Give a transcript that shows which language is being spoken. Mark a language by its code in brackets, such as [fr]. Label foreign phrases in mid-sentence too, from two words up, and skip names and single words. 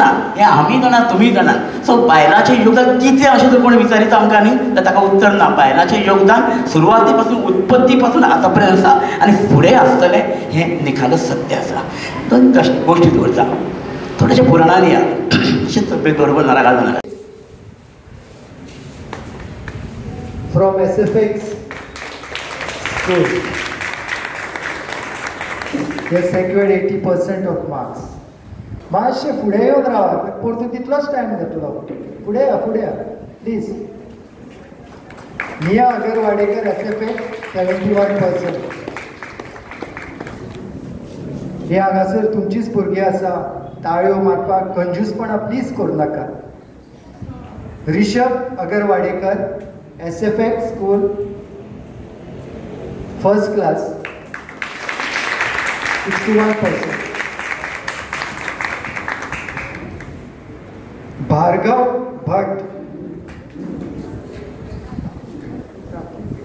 [kok] हें आमी जाणात, तुमी जाणात. सो बायलांचें योगदान कितें अशें जर कोण विचारीत आमकां न्ही, तर ताका उत्तर ना. बायलांचें योगदान सुरवाती पासून, उत्पत्ती पासून आतां पर्यंत आसा आनी फुडें आसतलें हें निखालस सत्य आसा. दोन गोश्टी दवरता, थोडेशे पुराणांनी या तशेंच तब्येत बरोबर नाराज जाणार. [en] From SFX school, they secured 80% of marks. [kok] मातशे फुडें येवन रावा, परतून तितलोच टायम जातलो. फुडें या, फुडें या प्लीज. मिया अगरवाडेकर SFX 71%. ही हांगासर तुमचीच भुरगीं आसा, ताळयो मारपाक कंजूसपणा प्लीज करूं नाका. ऋषभ अगरवाडेकर SFX स्कूल, [en] first class, [kok] 61%. भार्गव भट्ट